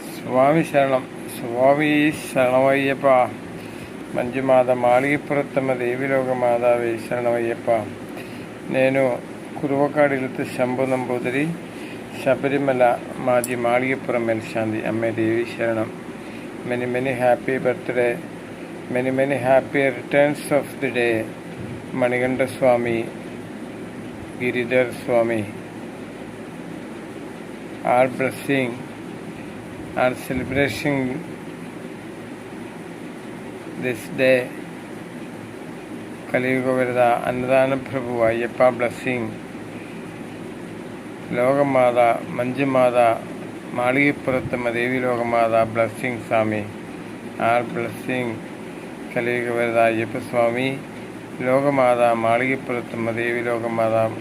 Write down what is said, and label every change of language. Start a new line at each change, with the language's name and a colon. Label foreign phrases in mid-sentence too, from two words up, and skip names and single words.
Malayalam: സ്വാമി ശരണം. സ്വാമി ശരണമയ്യപ്പ. മഞ്ജുമാത മാളികപ്പുറത്തമ്മ ദേവിലോക മാതാവേ ശരണമയ്യപ്പ. నేను കുറുവക്കാടിലത്തെ ശംഭു നമ്പൂതിരി, ശബരിമല മാജി മാളികപ്പുറം മേൽശാന്തി. അമ്മേ ദേവി ശരണം.
English: many many happy birthday, many many happy returns of the day.
Malayalam: മണികണ്ഠ സ്വാമി, ഗിരിധർ സ്വാമി,
English: our blessing, our celebration this day.
Malayalam: കലിയുഗ വരദ അന്നദാന പ്രഭു അയ്യപ്പ ബ്ലെസ്സിങ്. ലോകമാത മഞ്ജുമാത മാളികപ്പുറത്തമ്മ ദേവി ലോകമാത ബ്ലെസ്സിങ് സ്വാമി,
English: our blessing.
Malayalam: കലിയുഗ വരദ അയ്യപ്പ സ്വാമി, ലോകമാത മാളികപ്പുറത്തമ്മ ദേവി ലോകമാത.